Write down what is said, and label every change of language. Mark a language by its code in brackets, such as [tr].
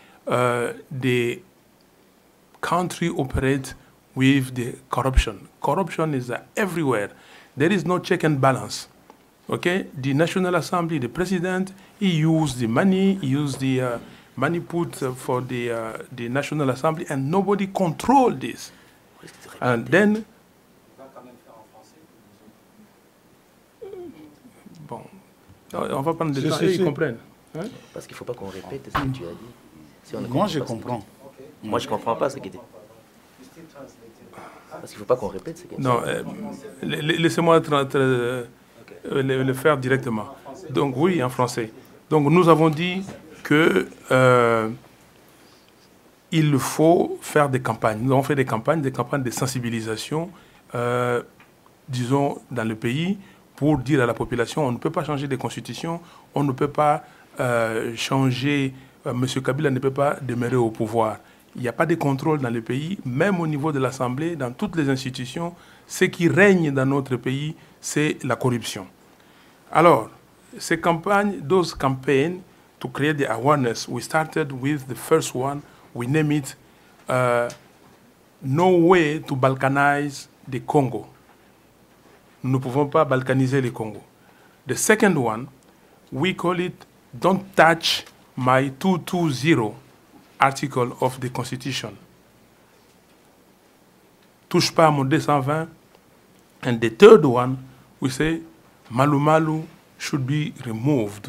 [en] The country operates with the corruption. Corruption is everywhere. There is no check and balance. Okay, the National Assembly, the president, he used the money, he used the money put for the National Assembly, and nobody controlled this. And then, [fr] bon, on va prendre des temps et ils comprennent. Hein? Parce qu'il ne faut pas qu'on répète ce que tu as dit. Si moi, je comprends. Moi, je ne comprends pas ce qui était. Parce qu'il ne faut pas qu'on répète ce qui était. Non, laissez-moi le faire directement. Donc oui, en français. Donc nous avons dit que il faut faire des campagnes. Nous avons fait des campagnes de sensibilisation, disons, dans le pays, pour dire à la population, on ne peut pas changer de constitution, on ne peut pas changer, M. Kabila ne peut pas demeurer au pouvoir. Il n'y a pas de contrôle dans le pays, même au niveau de l'Assemblée, dans toutes les institutions. Ce qui règne dans notre pays, c'est la corruption. Alors, ces campagnes, [en] those campaigns to create the awareness, we started with the first one, we name it No Way to Balkanize the Congo. [fr] Nous ne pouvons pas balkaniser le Congo. [en] The second one, we call it Don't Touch My 220 article of the Constitution. [fr] Touche pas à mon 220. [en] And the third one, we say Malu Malu should be removed.